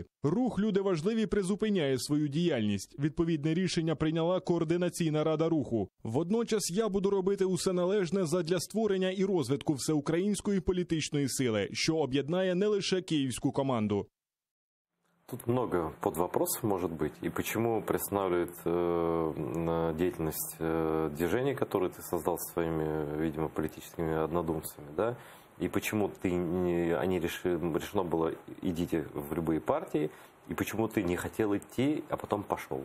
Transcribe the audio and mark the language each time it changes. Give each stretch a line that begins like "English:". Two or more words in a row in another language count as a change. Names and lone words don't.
Ukrainian: Рух «Люди важливі» призупиняє свою діяльність. Відповідне рішення прийняла Координаційна рада руху. Водночас я буду робити усе належне задля створення і розвитку всеукраїнської політичної сили, що об'єднає не лише київську команду.
Russian: Тут много подвопросов может быть. И почему приостанавливает деятельность движений, которые ты создал со своими, видимо, политическими однодумцами, да? И почему решено было идите в любые партии, и почему ты не хотел идти, а потом пошел.